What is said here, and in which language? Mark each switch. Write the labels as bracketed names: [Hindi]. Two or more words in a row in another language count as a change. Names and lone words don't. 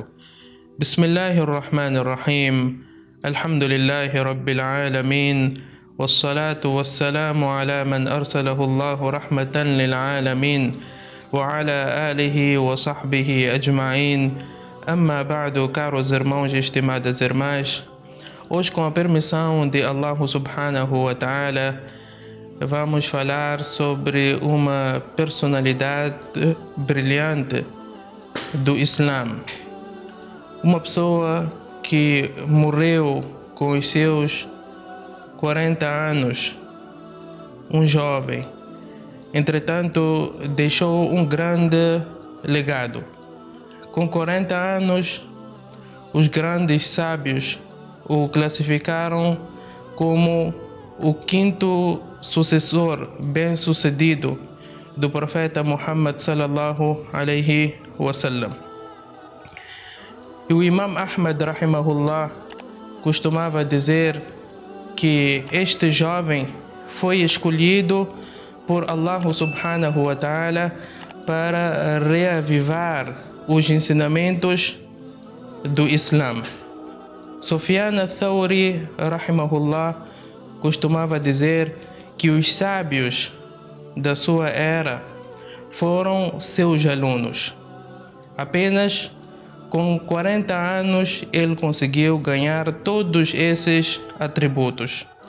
[Arabic] بسم الله الرحمن الرحيم. الحمد لله رب العالمين، والصلاة والسلام على من أرسله الله رحمة للعالمين وعلى آله وصحبه أجمعين. أما بعد, [Portuguese] caros irmãos e estimadas irmãs, hoje, com a permissão de Allah [Arabic] سبحانه وتعالى, [Portuguese] vamos falar sobre uma personalidade brilhante do Islã. Uma pessoa que morreu com os seus 40 anos, um jovem. Entretanto, deixou um grande legado. Com 40 anos, os grandes sábios o classificaram como o quinto sucessor bem-sucedido do profeta Muhammad [Arabic] صلى الله عليه وسلم. [Portuguese] E o Imam Ahmad rahimahullah costumava dizer que este jovem foi escolhido por Allah [Arabic] سبحانه وتعالى [Portuguese] para reavivar os ensinamentos do Islã. Sufyan al-Thawri rahimahullah costumava dizer que os sábios da sua era foram seus alunos. Apenas com 40 anos ele conseguiu ganhar todos esses atributos.